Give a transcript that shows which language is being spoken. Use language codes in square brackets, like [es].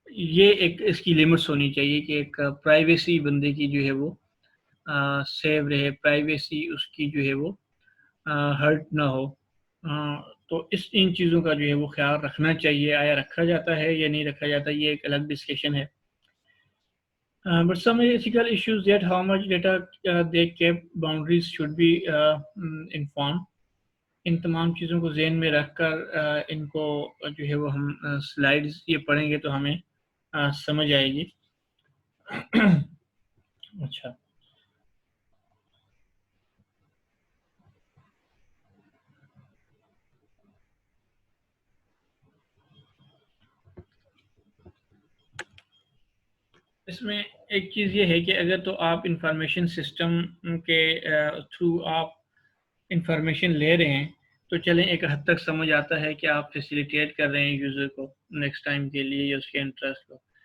[ur] یہ ایک اس کی لمٹس ہونی چاہیے کہ ایک پرائیویسی بندے کی جو ہے وہ سیو رہے, پرائیویسی اس کی جو ہے وہ ہرٹ نہ ہو. تو ان چیزوں کا جو ہے وہ خیال رکھنا چاہیے. آیا رکھا جاتا ہے یا نہیں رکھا جاتا, یہ ایک الگ ڈسکشن ہے. [en] But some ethical issues that how much data they kept, boundaries should be informed. [ur] ان تمام چیزوں کو ذہن میں رکھ کر ان کو جو ہے وہ ہم سلائیڈز یہ پڑھیں گے تو ہمیں سمجھ آئے گی. اچھا, اس میں ایک چیز یہ ہے کہ اگر تو آپ انفارمیشن سسٹم کے تھرو آپ انفارمیشن لے رہے ہیں تو چلیں ایک حد تک سمجھ آتا ہے کہ آپ فیسیلیٹیٹ کر رہے ہیں یوزر کو نیکسٹ ٹائم کے لیے یا اس کے انٹرسٹ کو.